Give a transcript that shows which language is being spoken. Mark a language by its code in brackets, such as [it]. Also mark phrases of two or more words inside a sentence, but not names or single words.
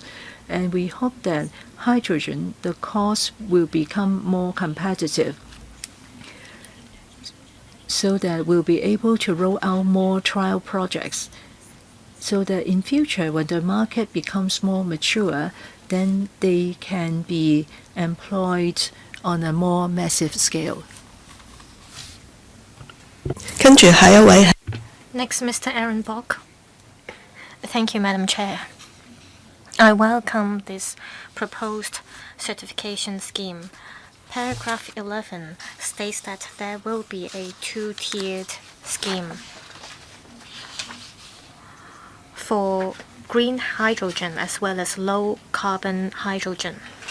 [en] And we hope that hydrogen, the cost will become more competitive so that we'll be able to roll out more trial projects so that in future, when the market becomes more mature, then they can be employed on a more massive scale. [yue] 跟住下一位係 [en] Next, Mr. Aaron Bock. Thank you, Madam Chair. I welcome this proposed certification scheme. Paragraph 11 states that there will be a two-tiered scheme for green hydrogen as well as low carbon hydrogen.